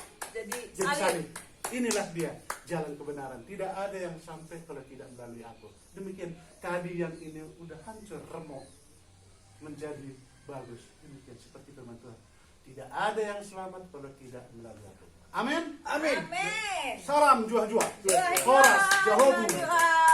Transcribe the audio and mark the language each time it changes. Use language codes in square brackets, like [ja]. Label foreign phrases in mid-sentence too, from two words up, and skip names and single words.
[id] Nah, jadi salib. Inilah dia jalan kebenaran. Tidak ada yang sampai kalau tidak melalui aku. Demikian tadi yang ini udah hancur, remuk, menjadi bagus. Demikian seperti firman Tuhan. Tidak ada yang selamat kalau tidak melalui aku. Amin. Amin. Amin. Salam juah-juah. Juah-juah. Horas, Jahobu. Juah-juah.